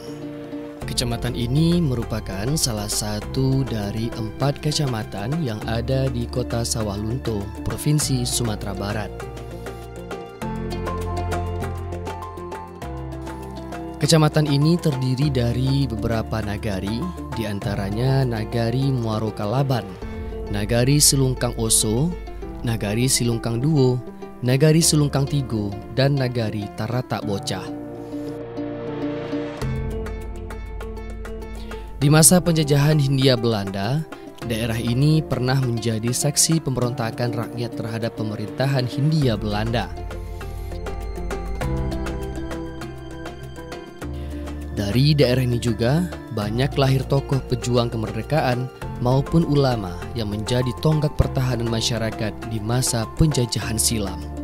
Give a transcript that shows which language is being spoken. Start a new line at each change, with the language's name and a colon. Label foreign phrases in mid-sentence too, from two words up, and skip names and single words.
Indonesian: Kecamatan ini merupakan salah satu dari 4 kecamatan yang ada di Kota Sawah Lunto, Provinsi Sumatera Barat. Kecamatan ini terdiri dari beberapa nagari, diantaranya Nagari Muaro Kalaban, Nagari Silungkang Oso, Nagari Silungkang Duo, Nagari Silungkang Tigo, dan Nagari Taratak Bocah. Di masa penjajahan Hindia Belanda, daerah ini pernah menjadi saksi pemberontakan rakyat terhadap pemerintahan Hindia Belanda. Dari daerah ini juga banyak lahir tokoh pejuang kemerdekaan maupun ulama yang menjadi tonggak pertahanan masyarakat di masa penjajahan silam.